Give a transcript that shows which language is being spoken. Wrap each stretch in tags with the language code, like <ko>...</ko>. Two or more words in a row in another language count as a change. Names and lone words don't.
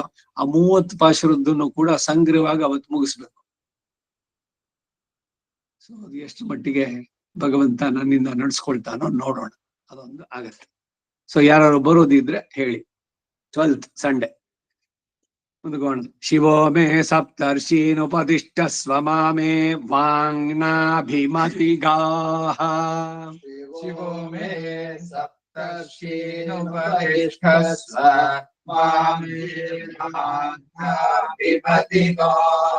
<kn>ಆ 30 ಪಾಶುರದ್ದನ್ನು ಕೂಡ ಸಂಗ್ರಹವಾಗಿ ಅವತ್ತು ಮುಗಿಸ್ಬೇಕು. ಸೊ ಅದು ಎಷ್ಟು ಮಟ್ಟಿಗೆ ಭಗವಂತ ನನ್ನಿಂದ ನಡೆಸ್ಕೊಳ್ತಾನೋ ನೋಡೋಣ, ಅದೊಂದು ಆಗತ್ತೆ. ಸೊ ಯಾರು ಬರೋದಿದ್ರೆ ಹೇಳಿ. 12th ಸಂಡೇ ಮುಂದ್ಕೋಣ.</kn> <sa>ಶಿವೋ ಮೇ ಸಪ್ತರ್ಷೀನುಪದಿಷ್ಟ ಸ್ವಮಾಮೇ ವಾಂಗ್ನಾಭಿಮತಿಗಾಹ. ಶಿವೋ ಮೇ ಸಪ್ತರ್ಷೀನುಪದಿಷ್ಟ ಸ್ವಮಾಮೇ ವಾಂಗ್ನಾಭಿಮತಿಗಾಹ.</sa>